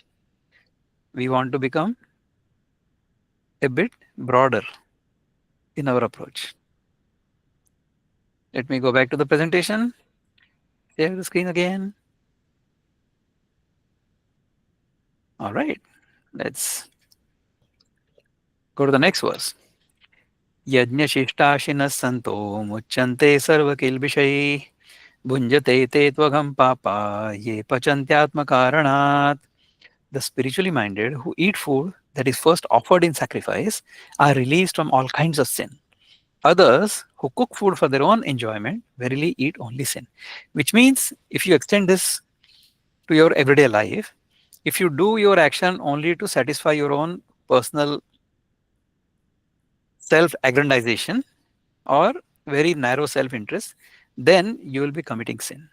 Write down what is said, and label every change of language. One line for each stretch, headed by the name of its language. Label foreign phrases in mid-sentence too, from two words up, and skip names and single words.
English: We want to become a bit broader in our approach. Let me go back to the presentation. Share the screen again. All right, let's go to the next verse.
Sanskrit: यज्ञशिष्टाशिनः सन्तो मुच्यन्ते सर्वकिल्बिषैः भुञ्जते ते त्वघं पापा ये पचन्त्यात्म कारणात्.
English: The spiritually minded who eat food that is first offered in sacrifice are released from all kinds of sin. Others who cook food for their own enjoyment verily eat only sin. Which means if you extend this to your everyday life, if you do your action only to satisfy your own personal self-aggrandization or very narrow self-interest, then you will be committing sin.